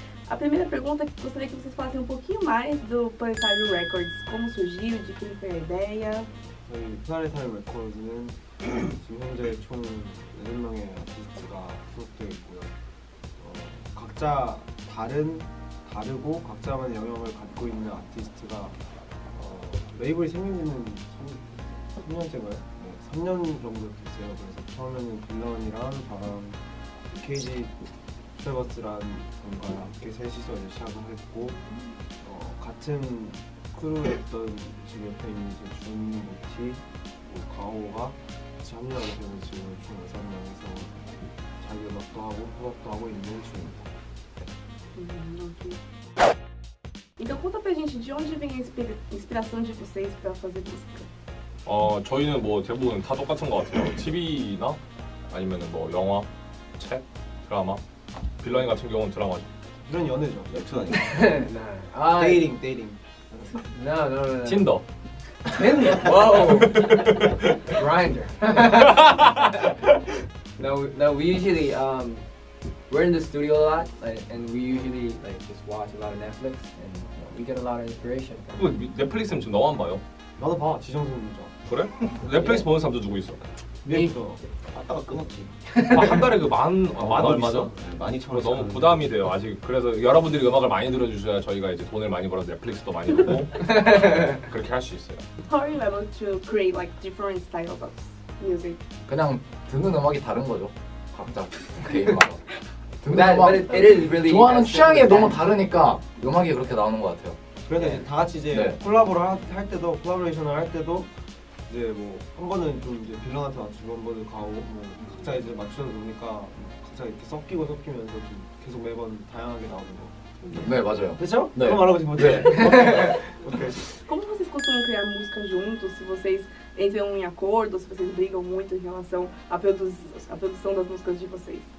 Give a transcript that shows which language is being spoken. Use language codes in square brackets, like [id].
[pt] A primeira pergunta, gostaria que vocês falassem um pouquinho mais do Planetário Records. Como surgiu, de quem foi a ideia? [ko] 저희 플라네타리움 레코드는 지금 현재 총 8명의 아티스트가 소속되어 있고요. 각자 다르고 각자만의 영역을 갖고 있는 아티스트가 레이블이 생긴 지는 3년째인가요? 네, 3년 정도 됐어요. 그래서 처음에는 빌런이랑 저랑 KG 트래버스라는 분과 함께 셋이서 이제 시작을 했고 같은 크루였던 지금 옆에 있는 이제 준, 모티, 가오가 같이 합류하게 되면 지금 총 6명이서 자기 음악도 하고 협업도 하고 있는 중입니다. [en] Ok. [pt] Então conta pra gente de onde vem a inspiração de vocês pra fazer música. [ko] 저희는 뭐 대부분 다 똑같은 것 같아요. TV나 아니면은 뭐 영화, 책, 드라마. 빌런이 같은 경우는 드라마죠. 이런 연애죠. 웹툰 아니에요? [en] Nah. [ko] 데이팅. [en] No. [ko] 틴더. [en] Tinder? Whoa. Grindr. No, we usually we're in the studio a lot, and we usually just watch a lot of Netflix, and we get a lot of inspiration. [ko] 넷플릭스는 지금 너만 봐요. 나도 봐. 지정선 문자. 그래? 넷플릭스 보는 사람도 누구 있어? 미국도 하다가 끊었지. 한 달에 그 만 얼마죠? 12,000원. 너무 부담이 돼요. 아직 그래서 여러분들이 음악을 많이 들어주셔야 저희가 이제 돈을 많이 벌어서 넷플릭스도 많이 보고 그렇게 할 수 있어요. [en] How are you able to create like different styles of music? [ko] 그냥 듣는 음악이 다른 거죠. 각자 개인마다. [en] But it is really [ko] 좋아하는 취향이 [en] as simple [ko] 너무 [en] as that. [ko] 다르니까 음악이 그렇게 나오는 것 같아요. 그래서 이제 다 같이 이제 네. 콜라보레이션을 할 때도 이제 뭐 한 번은 좀 이제 빌런한테 맞추고 한 번은 가오고 뭐 각자 이제 맞추다 보니까 각자 이렇게 섞이면서 좀 계속 매번 다양하게 나오는 거. 네, 맞아요. 그렇죠? 네. 그럼 말하고 싶었죠. [en] Okay. [pt] Como vocês costumam criar música juntos? Se vocês entram em acordo, se vocês brigam muito em relação à produção das músicas de vocês?